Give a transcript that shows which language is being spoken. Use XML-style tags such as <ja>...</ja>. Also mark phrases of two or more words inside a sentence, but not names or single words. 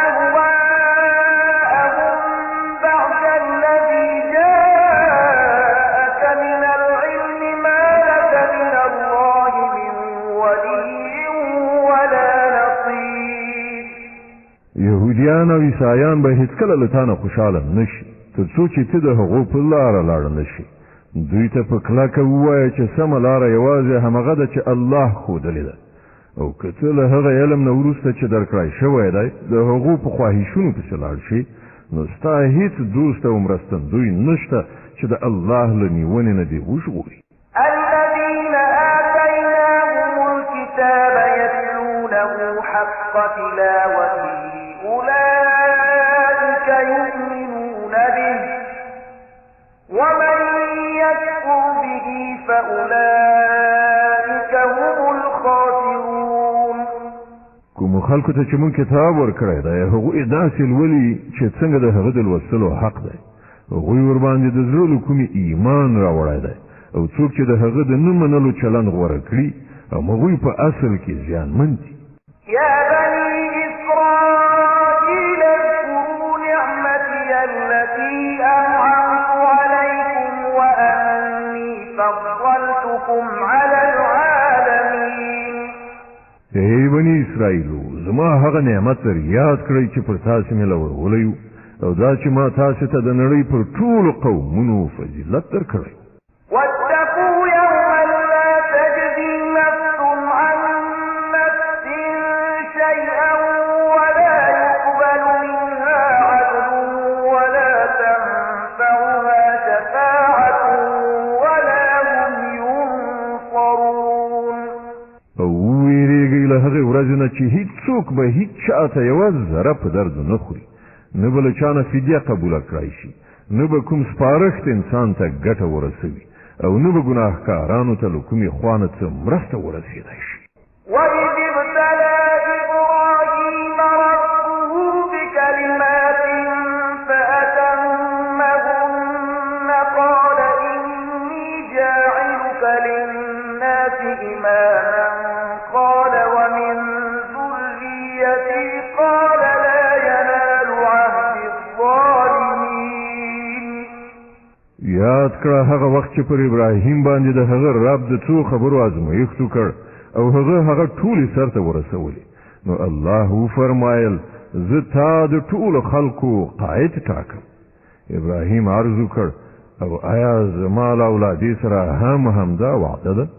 <ar>أهواءهم بعد الذي جاءك من العلم ما لك من الله من ولي ولا نصير.</ar> <ps>یهودیان او عیسایان به هیڅکله له تا نه خوشحاله نه شي تر څو چې ته د هغو په لاره لاړ نه شي. دوی ته په کلکه ووایه چې سمه لاره یوازې همغه ده چې الله ښودلې ده او که ته له هغه علم نه وروسته چې درکړی شوی دی د هغو په خواهشونو پسې لاړ شي نو ستا هیڅ دوست او مرستندوی نشته چې د الله له نیونې نه دې وژغوري.</ps> <ar>الذين آتيناهم الكتاب يتلونه حق تلاوته أولئك يؤمنون به ومن يكفر به فأولئك هم الخاسرون.</ar> <ps>کومو خلکو ته چې مونږ کتاب ورکړی دی هغوی داسې لولي چې څنګه د هغه د لوستلو حق دی. هغوی ورباندې د زړه له کومې ایمان راوړی دی او څوک چې د هغه د نه منلو چلند غوره کړي هغوی په اصل کې زیانمن دي.</ps> <ar>يا بني إسرائيل اذكروا نعمتي التي أنعمت عليكم وأني فضلتكم على العالمين.</ar> <ps>ای بني اسرائیلو زما هغه نعمت در یاد کړئ چې پر تاسو مې لورولی او دا چې ما تاسو ته د نړۍ پر ټولو قومونو فضیلت درکړی.</ps> <ar>واتقوا يوما لا تجزي نفس عن نفس شيئا ولا يقبل منها عدل ولا تنفعها شفاعة ولا هم ينصرون.</ar> <ps>او ویریږئ له هغې ورځې نه چې هیڅوک به هیڅ چا ته یوه ذره په درد نه خوري نه به له چا نه فدیه قبوله کړی شي نه به کوم سپارښت انسان ته ګټه ورسوي او نه به ګناهکارانو ته له کومې خوا نه څه مرسته ورسېدی شي.</ps> <ar>وإذ ابتلى إبراهيم ربه بكلمات فأتمهن قال إني جاعلك للناس للناس إماما قال ومن ذريتي قال لا ينال عهد الظالمين.</ar> <ps>یاد کړه هغه وخت چې پر ابراهیم باندې د هغه رب د څو خبرو ازمایښت وکړ او هغه ټولې سرته ورسولې. نو الله فرمایل زه تا د ټولو خلکو قائد ټاکم. ابراهیم عرض وکړ او آیا زما له اولادې سره همدا وعده ده؟</ps>